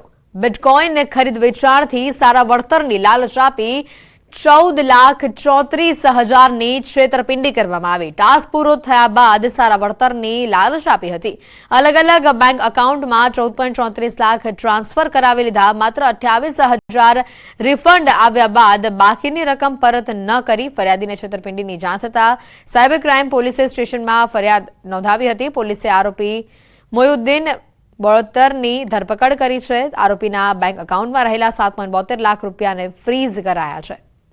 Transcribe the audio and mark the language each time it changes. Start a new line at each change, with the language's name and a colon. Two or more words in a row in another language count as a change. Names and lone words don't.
Gujarati: બિટકોઇન ને ખરીદ વેચાણથી સારા વળતરની લાલચ આપી 14,34,000 છેતરપિંડી કરવામાં આવી। ટાસ્ક પૂરો થયા બાદ સારા વળતરની લાલચ આપી હતી। અલગ અલગ
English: bank account
Gujarati: માં 14.34 લાખ ટ્રાન્સફર કરાવી લીધા। માત્ર 28,000 રિફંડ આવ્યા બાદ બાકીની રકમ પરત ન કરી ફરિયાદીને છેતરપિંડીની જાણ થતા
English: cyber crime police station
Gujarati: માં ફરિયાદ નોંધાવી હતી। પોલીસે આરોપી મોયુદ્દીન બોળતરની ધરપકડ કરી છે। આરોપીના
English: bank account
Gujarati: માં રહેલા 7.72 લાખ રૂપિયાને ફ્રીઝ કરાયા છે।